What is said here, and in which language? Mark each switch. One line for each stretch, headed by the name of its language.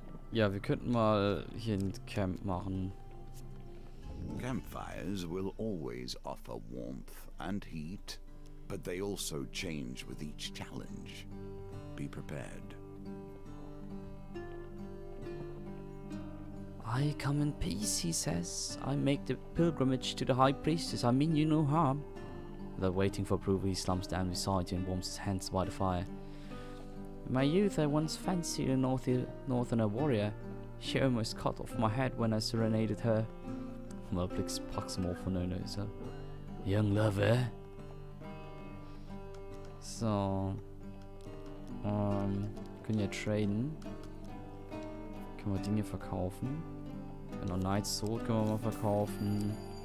German: Ja, wir könnten mal hier ein Camp machen.
English: Campfires will always offer warmth and heat, but they also change with each challenge. Be prepared. I come in peace, he says. I make the pilgrimage to the high priestess. I mean you no harm. Without waiting for approval, he slumps down beside you and warms his hands by the fire. In my youth, I once fancied a northerner warrior. She almost cut off my head when I serenaded her.
German: Melpix packt hem auf von der so.
English: Young lover.
German: So. Können ja traden. Können wir Dinge verkaufen. Genau, Knight's Sword können wir mal verkaufen.